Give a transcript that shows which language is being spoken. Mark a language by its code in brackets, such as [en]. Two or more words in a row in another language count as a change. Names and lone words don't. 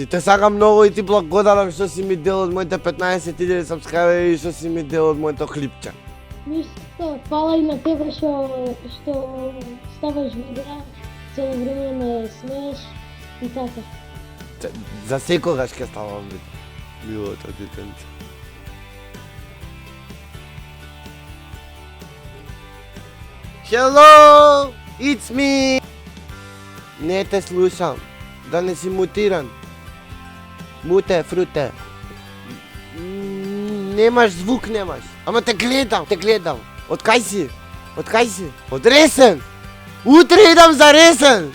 [mk] Те сакам многу и ти благодарам што си ми дел од моите 15.000 сабскрајбери и што си ми дел од моето клипче. Ништо, фала и на тебе што ставаш видеа, цело време ме смееш и така. За секогаш ќе ставам видео. Милото детенце. [en] Hello, it's me. [mk] Не те слушам. Да не си мутиран. Муте, фруте. Немаш звук, немаш. Ама те гледам. Од кај си? Од Ресен. Утре идам за Ресен.